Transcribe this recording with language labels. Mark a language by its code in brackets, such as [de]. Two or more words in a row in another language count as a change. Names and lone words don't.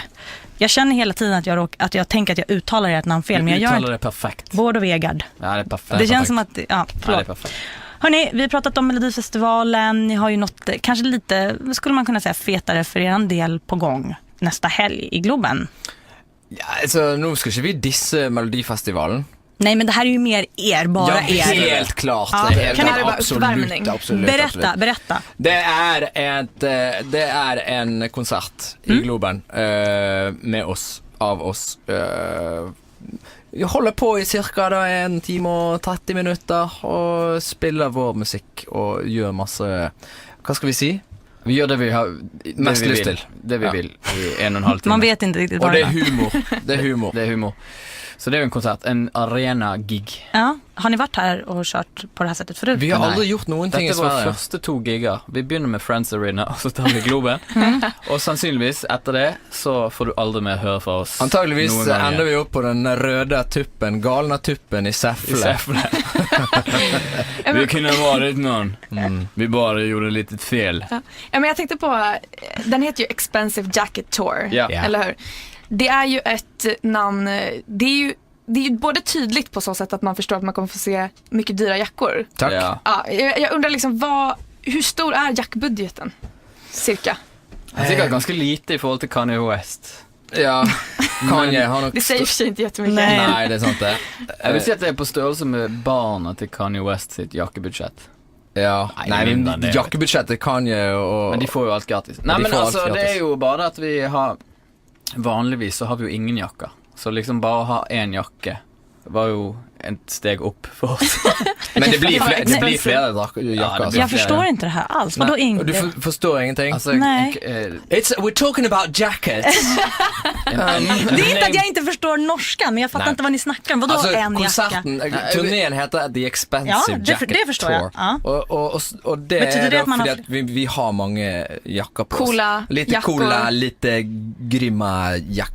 [sv] Jag känner hela tiden att jag tänker att jag uttalar ert namn fel, men jag uttalar det perfekt. Bård och Vegard. Ja, det är perfekt. Det känns som att, det är perfekt. Hörrni, vi har pratat om Melodifestivalen. Ni har ju något, kanske lite, skulle man kunna säga, fetare för er del på gång nästa helg i Globen. Ja, [no] altså, nå skal ikke vi disse Melodifestivalen. [sv] Nej, men det här är ju mer bara er. Helt klart. Ja, Det kan det är vara absolut. Berätta. Det är en konsert i Globen med oss, av oss. [no] Vi håller på i cirka 1 time og 30 minutter og spiller vår musikk og gjør masse, hva skal vi si? [sv] Vi gör det vi har mest lyst till. Det vi vill i 1,5 timme. Man vet inte riktigt Och vad det är humor. Det är humor. Så det är en konsert, en arena-gig. Ja, har ni varit här och kört på det här sättet förut? Vi har aldrig gjort någonting i [no] Dette var [sv] Sverige. [no] første 2 gigger. Vi begynner med Friends Arena, og så tar vi Globen. Og sannsynligvis etter det så får du aldri mer høre fra oss. Antageligvis noen ganger. [sv] ender vi upp på den röda tuppen, galna tuppen i Säffle. Vi kunne varit någon. Vi bara gjorde lite fel. Ja, men jag tänkte på, den heter ju Expensive Jacket Tour, Ja. eller hur? Det är ju ett namn, det är ju både tydligt på så sätt att man förstår att man kommer få se mycket dyra jackor. Tack. Ja. Ja, jag undrar liksom, hur stor är jackbudgeten? Cirka. [no] Det er sikkert ganske lite i forhold til Kanye West. [sv] Ja, Kanye har nog... Det säger för sig inte jättemycket. Nej. Nej, det är sant det. [no] Jeg vil si at det er på størrelse med barna til Kanye West sitt jakkebudsjett. [sv] Ja, Nej, nej, mindre men än det. jackebudgetet Kanye och... [no] Men de får jo alt gratis. Nei, de men får alt altså, det gratis. er jo bare at vi har... Vanligvis så har vi jo ingen jakker. Så liksom bare å ha en jakke var jo [sv] ett steg upp för oss. Men det blir expensive. flera jackor. Ja, det blir Jag förstår inte det här alls. Vadå Och inte? du förstår ingenting? Alltså, Nej. [en] We're talking about jackets. [sv] Det är inte att jag inte förstår norska, men jag fattar Nej. inte vad ni snackar om. Vadå Alltså, en jacka? konserten, turnén heter The Expensive Ja, Jacket det förstår jag. Tour. Ja. Och det Betyder är det då att man för har- att vi har många jackor på Coola oss. Lite jackor. coola, lite grymma jackor.